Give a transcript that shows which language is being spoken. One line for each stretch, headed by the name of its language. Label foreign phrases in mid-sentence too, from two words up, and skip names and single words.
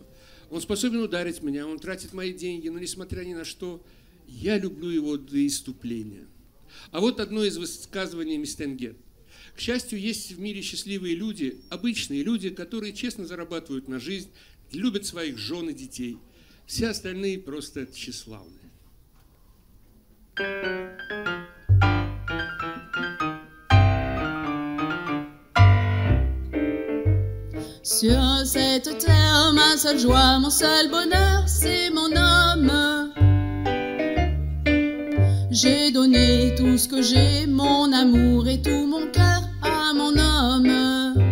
Russian: Он способен ударить меня, он тратит мои деньги, но несмотря ни на что, я люблю его до исступления. А вот одно из высказываний Мисс Тамгет. К счастью, есть в мире счастливые люди, обычные люди, которые честно зарабатывают на жизнь, любят своих жен и детей. Все остальные просто тщеславные.
French: Sur cette terre, ma seule joie, mon seul bonheur, c'est mon homme. J'ai donné tout ce que j'ai, mon amour et tout mon cœur à mon homme.